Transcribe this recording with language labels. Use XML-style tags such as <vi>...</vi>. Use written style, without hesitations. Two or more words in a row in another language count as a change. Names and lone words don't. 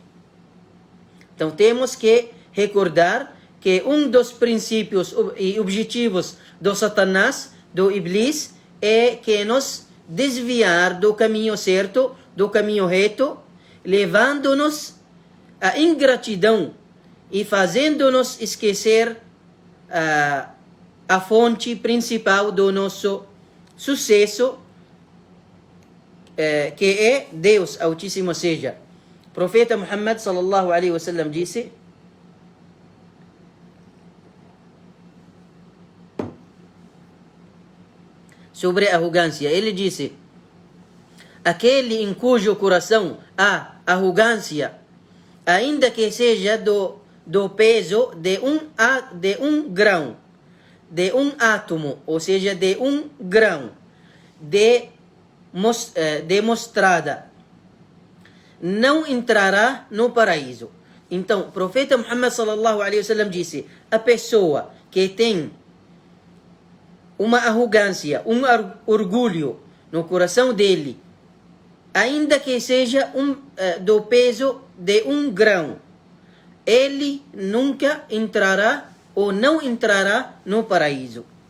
<pt>Então temos que recordar que um dos princípios e objetivos do Satanás, do Iblis, é que nos desviar do caminho certo, do caminho reto, levando-nos à ingratidão e fazendo-nos esquecer a fonte principal do nosso sucesso, que é Deus Altíssimo seja. O profeta Muhammad</pt> <ar>صلى الله عليه وسلم</ar> <pt>disse: sobre a arrogância, ele disse: aquele em cujo coração há arrogância, ainda que seja do peso de um grão, de um átomo, ou seja, de um grão de mostarda, não entrará no paraíso. Então, o profeta Muhammad</pt> <ar>صلى الله عليه وسلم</ar> <pt>disse: a pessoa que tem uma arrogância, um orgulho no coração dele, ainda que seja do peso de um grão, ele nunca entrará ou não entrará no paraíso.</pt>